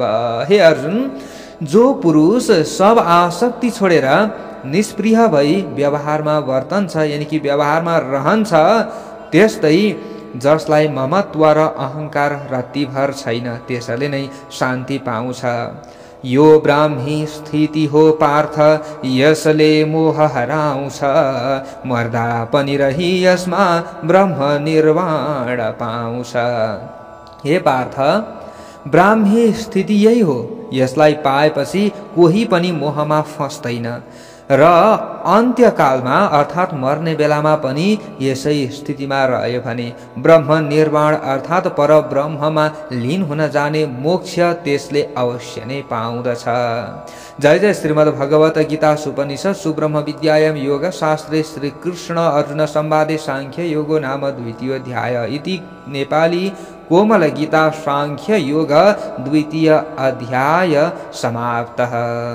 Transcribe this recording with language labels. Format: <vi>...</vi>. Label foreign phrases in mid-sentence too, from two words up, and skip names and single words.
<ne>हे अर्जुन, जो पुरुष सब आसक्ति छोडेर निष्प्रिय भई व्यवहारमा वर्तन्छ यानि कि व्यवहारमा रहन्छ, त्यस्तै जसलाई ममत्व र अहङ्कार रत्तिभर छैन त्यसले नै शान्ति पाउँछ। यो ब्राह्मी स्थिति हो पार्थ, यसले मोह हराउँछ, मर्दा पनि रही यसमा ब्रह्म निर्वाण पाउँछ। हे पार्थ, ब्राह्मी स्थिति यही हो। यसलाई पाएपछि कोही पनि मोहमा फस्दैन र अन्त्यकालमा अर्थात् मर्ने बेलामा पनि यसै स्थितिमा रह्यो भने ब्रह्म निर्वाण अर्थात् परब्रह्ममा लीन हुन जाने मोक्ष त्यसले अवश्य नै पाउँदछ।</ne> <sa>जय जय श्रीमद् भगवत गीता सुपनिषद सुब्रह्म विद्यायां योग शास्त्रे श्री कृष्ण अर्जुन संवादे सांख्य योगो नाम द्वितीय अध्याय इति नेपाली कोमल गीता सांख्य योग द्वितीय अध्याय समाप्तः।</sa>